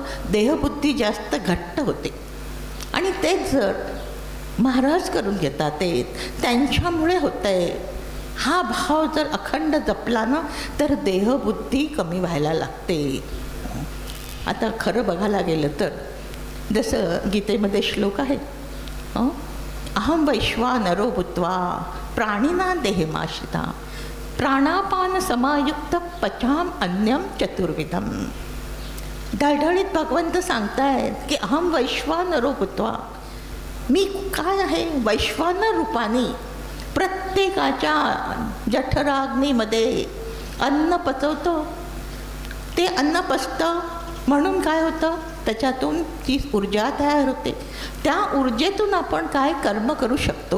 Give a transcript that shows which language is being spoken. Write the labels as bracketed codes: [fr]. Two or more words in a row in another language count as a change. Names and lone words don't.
[mr] देहबुद्धी जास्त घट्ट होते. आणि तेच जर महाराज करून घेतात ते त्यांच्यामुळे होतं आहे. हा भाव जर अखंड जपला ना तर देहबुद्धी कमी व्हायला लागते. आता खरं बघायला गेलं तर जसं गीतेमध्ये श्लोक आहे, [sa] अहम वैश्वानरो भूत्वा प्राणिना देहमाश्रिता प्राणापान समायुक्त पचाम अन्यम चतुर्विधम. [mr] ढळढळीत भगवंत सांगतायत की [sa] अहम वैश्वानरो भूत्वा, [mr] मी काय आहे? वैश्वानर रूपाने प्रत्येकाच्या जठराग्नीमध्ये अन्न पचवतो. ते अन्न पचतं म्हणून काय होतं? त्याच्यातून ती ऊर्जा तयार होते. त्या ऊर्जेतून आपण काय कर्म करू शकतो.